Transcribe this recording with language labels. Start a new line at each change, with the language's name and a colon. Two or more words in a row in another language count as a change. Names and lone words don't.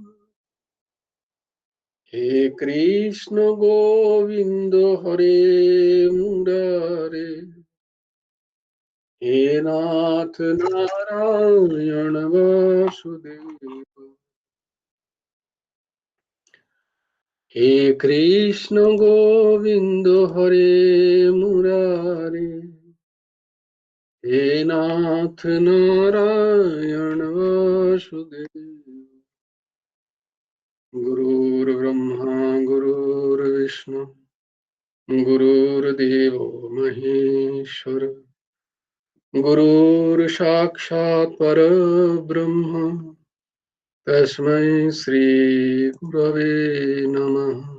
Sanskrit: হে কৃষ্ণ গোবিন্দ হরে মুরারে, হে নাথ নারায়ণ বাসুদেব, হে কৃষ্ণ গোবিন্দ হরে মুরারে, হে নাথ নারায়ণ বাসুদেব। गुरुर्ब्रह्मा गुरुर्विष्णु गुरुर्देव महेश्वर, गुरुर्साक्षात् परब्रह्म, तस्मै श्री गुरवे नमः।